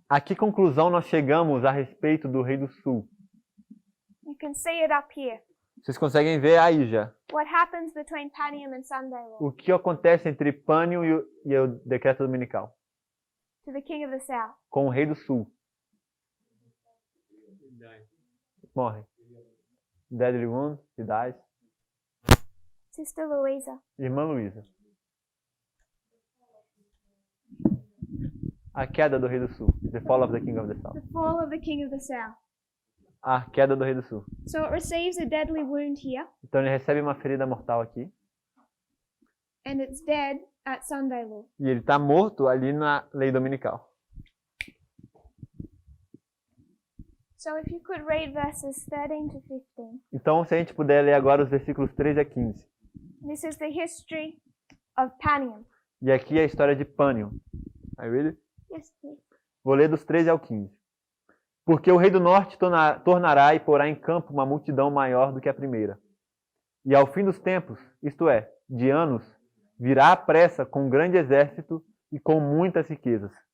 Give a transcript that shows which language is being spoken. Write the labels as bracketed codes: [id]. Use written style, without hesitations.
[pt] a que conclusão nós chegamos a respeito do rei do sul? [en] You can see it up here. [pt] Vocês conseguem ver aí já [en] What happens between Panium and Sunday law [pt] o que acontece entre Pânio e o decreto dominical [en] to the king of the south? [pt] com o rei do sul. Morre. [en] Deadly wound, he dies. Sister Louisa. [pt] Irmã Luísa. A queda do rei do sul. [en] The fall of the king of the south. The fall of the king of the south. [pt] A queda do rei do sul. [en] So it receives a deadly wound here, [pt] Então ele recebe uma ferida mortal aqui. [en] and it's dead at Sunday law. [pt] E ele está morto ali na lei dominical. [en] So if you could read verses 13 to 15. [pt] Então, se a gente puder ler agora os versículos 13 a 15. [en] This is the history of Panium. [pt] E aqui é a história de Pânio. [en] I read it? Yes, please. [pt] Vou ler dos 13 ao 15. Porque o rei do norte tornará e porá em campo uma multidão maior do que a primeira. E ao fim dos tempos, isto é, de anos, virá à pressa com um grande exército e com muitas riquezas.